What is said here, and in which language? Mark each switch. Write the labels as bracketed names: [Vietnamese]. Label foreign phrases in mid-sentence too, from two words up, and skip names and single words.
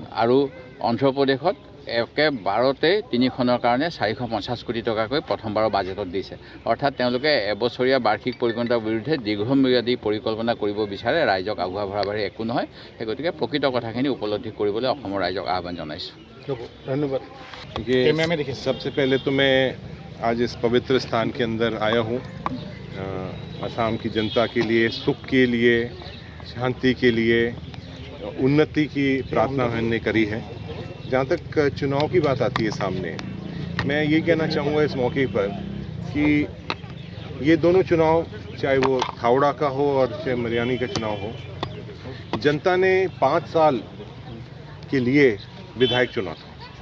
[Assamese] আৰু অন্ধ্ৰপ্ৰদেশত একেবাৰতে 3খনৰ কাৰণে 450 কোটি টকাকৈ প্ৰথমবাৰৰ বাজেটত দিছে। অৰ্থাৎ তেওঁলোকে এবছৰীয়া বাৰ্ষিক পৰিকল্পনাৰ বিৰুদ্ধে দীৰ্ঘম্যাদী পৰিকল্পনা কৰিব বিচাৰে। ৰাইজক আগুৱা ভৰাবাৰী একো নহয়। সেই গতিকে প্ৰকৃত কথাখিনি উপলব্ধি কৰিবলৈ অসমৰ ৰাইজক আহ্বান জনাইছোঁ। ধন্যবাদ। [Hindi] सबसे पहले तो मैं आज इस पवित्र स्थान के अंदर आया हूँ। असम की जनता के लिए, सुख के लिए, शांति के लिए, उन्नति की प्रार्थना मैंने करी है। जहाँ तक चुनाव की बात आती है सामने, मैं ये कहना चाहूँगा इस मौके पर कि ये दोनों चुनाव, चाहे वो थावड़ा का हो और चाहे मरियानी का चुनाव हो, जनता ने 5 साल के लिए विधायक चुना था।